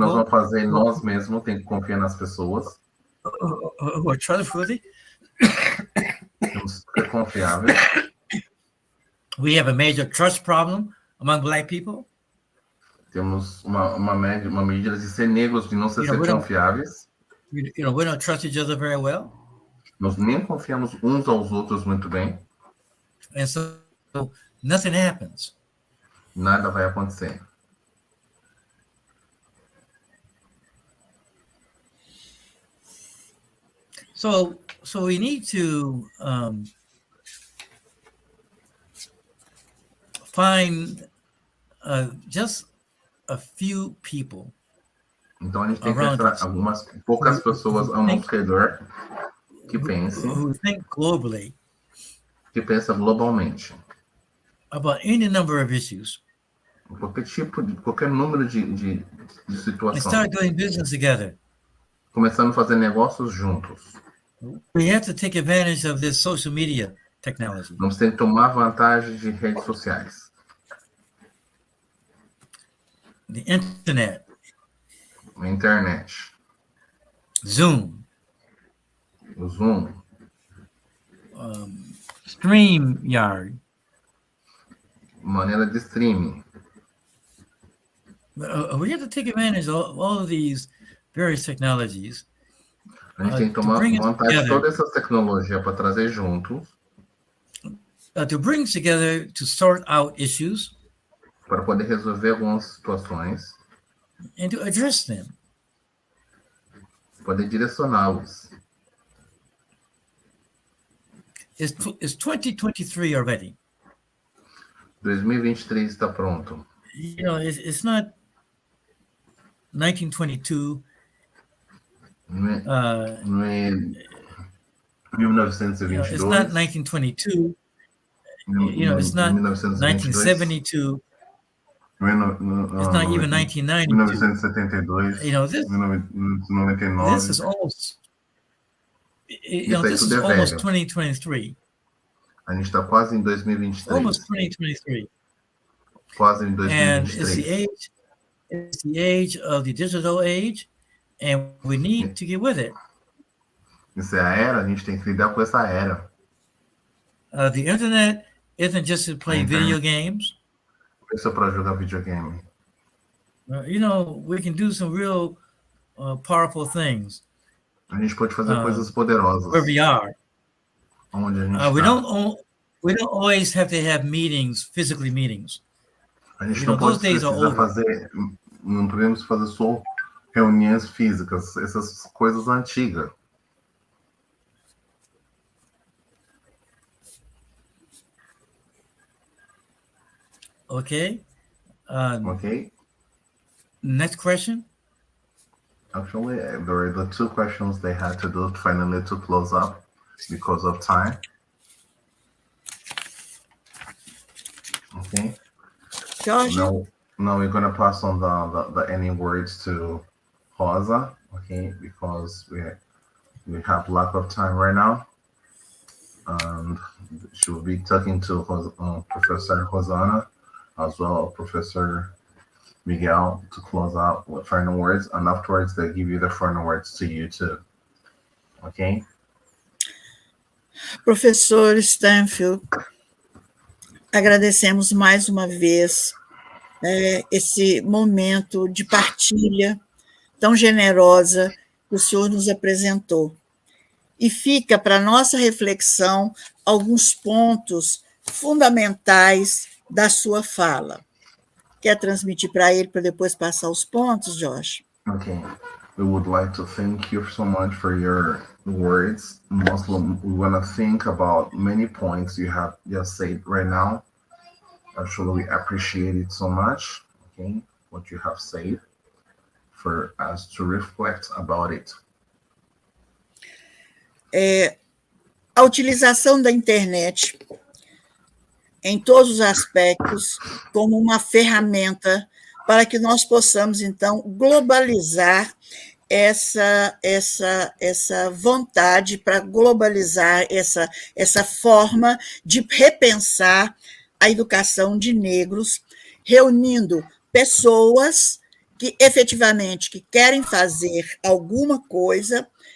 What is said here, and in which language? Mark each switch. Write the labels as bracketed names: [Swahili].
[Portuguese] Nós vamos fazer nós mesmos, tem que confiar nas pessoas. [English] Who are trustworthy. [Portuguese] Temos que ser confiáveis. [English] We have a major trust problem among Black people. [Portuguese] Temos uma medida de ser negros, de não ser confiáveis. [English] We don't trust each other very well. [Portuguese] Nós nem confiamos uns aos outros muito bem. [English] And so nothing happens. [Portuguese] Nada vai acontecer. [English] So we need to find just a few people. [Portuguese] Então a gente tem que encontrar algumas poucas pessoas ao nosso redor que pensem. [English] Who think globally. [Portuguese] Que pensam globalmente. [English] about any number of issues. [Portuguese] Qualquer número de [English] And [Portuguese] situações. [English] start doing business together. [Portuguese] Começando a fazer negócios juntos. [English] We have to take advantage of this social media technology. [Portuguese] Vamos ter que tomar vantagem de redes sociais. [English] The internet, [Portuguese] A internet, [English] Zoom, [Portuguese] o Zoom, [English] StreamYard. [Portuguese] maneira de streaming. [English] We have to take advantage of all of these various technologies. [Portuguese] A gente tem que tomar vantagem de toda essa tecnologia para trazer juntos. [English] To bring together to sort out issues. [Portuguese] Para poder resolver algumas situações. [English] And to address them. [Portuguese] Poder direcioná-los. [English] It's 2023 already. [Portuguese] 2023 está pronto. [English] You know, it's not 1922. [Portuguese] Não é 1922. [English] It's not 1922. It's not 1972. It's not even 1992. 1972. This 1999. This is almost. This is almost 2023. [Portuguese] A gente está quase em 2023. [English] Almost 2023. [Portuguese] Quase em 2023. [English] And it's the age of the digital age, and we need to get with it. [Portuguese] Isso é a era, a gente tem que lidar com essa era. [English] The internet isn't just to play video games. [Portuguese] Isso é para jogar videogame. [English] We can do some real powerful things. [Portuguese] A gente pode fazer coisas poderosas. [English] Where we are. [Portuguese] Onde a gente [English] we don't always have to have meetings, physically meetings. [Portuguese] A gente não pode precisar fazer, não podemos fazer só reuniões físicas, essas coisas antigas. [English] Okay. Okay. Next question. Actually, there were the two questions they had to do finally to close up because of time. Okay. George? Now we're gonna pass on the any words to Rosa, okay, because we have lack of time right now. And she will be talking to Professor Rosana, as well as Professor Miguel, to close out with final words, and afterwards they'll give you the final words to you too. Okay? [Portuguese] Professor Stanfield, agradecemos mais uma vez esse momento de partilha tão generosa que o senhor nos apresentou. E fica para nossa reflexão alguns pontos fundamentais da sua fala. Quer transmitir para ele para depois passar os pontos, Josh? [English] Okay. We would like to thank you so much for your words. Mostly, we want to think about many points you have just said right now. Actually, we appreciate it so much, okay, what you have said, for us to reflect about it. [Portuguese] A utilização da internet em todos os aspectos como uma ferramenta para que nós possamos, então, globalizar essa vontade, para globalizar essa forma de repensar a educação de negros, reunindo pessoas que efetivamente que querem fazer alguma coisa